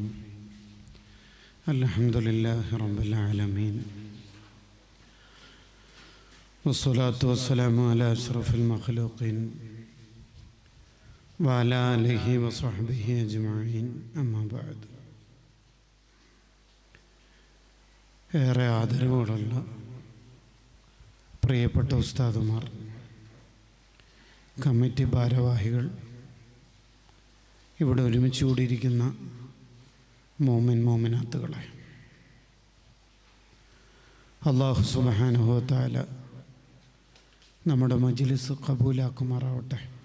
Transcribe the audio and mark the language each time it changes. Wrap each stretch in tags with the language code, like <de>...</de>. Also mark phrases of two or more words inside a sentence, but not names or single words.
<ar>الحمد لله رب العالمين، والصلاة والسلام على أشرف المخلوقين وعلى آله وصحبه أجمعين. أما بعد.</ar> <ml>ഏറെ ആദരവോടുള്ള പ്രിയപ്പെട്ട ഉസ്താദുമാർ, കമ്മിറ്റി ഭാരവാഹികൾ, ഇവിടെ ഒരുമിച്ച് കൂടിയിരിക്കുന്ന മോമിനാത്തുകളെ,</ml> <ar>الله سبحانه وتعالى</ar> <ml>നമ്മുടെ മജ്ലിസ് ഖബൂലാക്കുമാറാവട്ടെ.</ml>